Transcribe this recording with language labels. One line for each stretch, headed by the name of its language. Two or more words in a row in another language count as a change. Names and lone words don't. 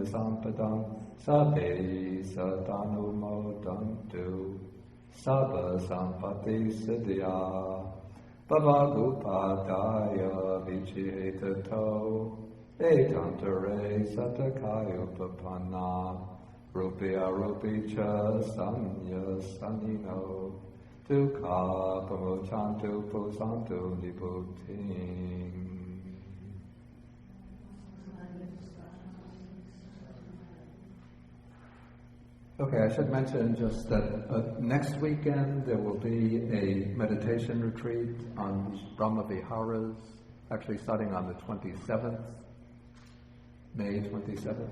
Pali: Sampadang Sabbe Satanumodantu Sabba Sampati Siddhya Bhavagupadaya Vichihetato Etantare Satakayo Papana Rupya Rupicha Sanya Sanino Dukha Pamochantu Pusantu Niputing.
English: Okay, I should mention just that next weekend there will be a meditation retreat on Brahma Viharas, actually starting on the 27th, May 27th.